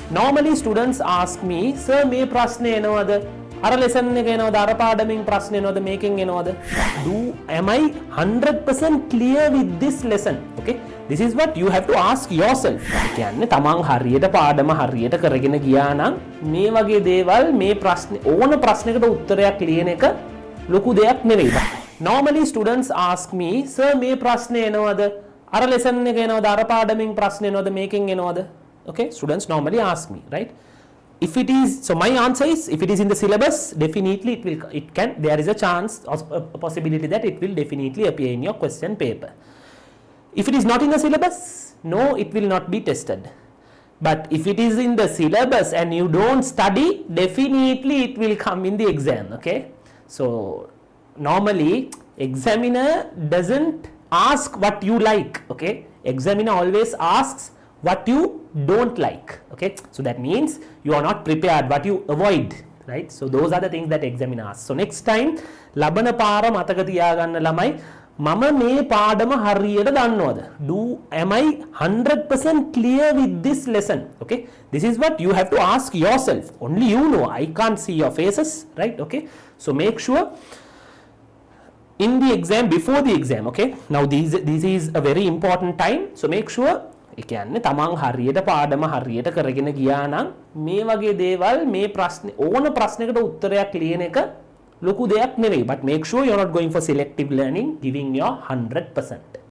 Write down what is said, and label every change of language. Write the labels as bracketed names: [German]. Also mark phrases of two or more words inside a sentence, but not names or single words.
[English] Normally students ask me, sir [Sinhala] මේ ප්‍රශ්නේ එනවද? අර lesson එක එනවද? අර පාඩමින් ප්‍රශ්නේ එනවද? මේකෙන් එනවද? [English] Am I 100% clear with this lesson? Okay? This is what you have to ask yourself. [Sinhala] කියන්නේ තමන් හරියට පාඩම හරියට කරගෙන ගියා නම් මේ වගේ දේවල් මේ ප්‍රශ්නේ ඕන ප්‍රශ්නයකට උත්තරයක් ලියන එක ලොකු දෙයක් නෙවෙයි. [English] Normally students ask me, sir [Sinhala] මේ ප්‍රශ්නේ එනවද? අර lesson එක එනවද? අර පාඩමින් ප්‍රශ්නේ එනවද? මේකෙන් එනවද? [English] Okay, students normally ask me, right? If it is, so my answer is, if it is in the syllabus, definitely there is a chance, a possibility that it will definitely appear in your question paper. If it is not in the syllabus, no, it will not be tested. But if it is in the syllabus and you don't study, definitely it will come in the exam, okay? So normally examiner doesn't ask what you like, okay? Examiner always asks what you don't like, okay? So that means you are not prepared, what you avoid, right? So those are the things that examiner asks. So next time [Sinhala] ලබන පාර මතක තියාගන්න ළමයි මම මේ පාඩම හරියට දන්නවද? [English] Am I 100% clear with this lesson? Okay? This is what you have to ask yourself. Only you know. I can't see your faces, right? Okay? So make sure in the exam, before the exam, okay? Now this is a very important time. So make sure [Sinhala] ඒ කියන්නේ තමන් හරියට පාඩම හරියට කරගෙන ගියා නම් මේ වගේ දේවල් මේ ප්‍රශ්නේ ඕන ප්‍රශ්නයකට උත්තරයක් ලියන එක ලොකු දෙයක් නෙවෙයි. [English] But make sure you're not going for selective learning, giving your 100%.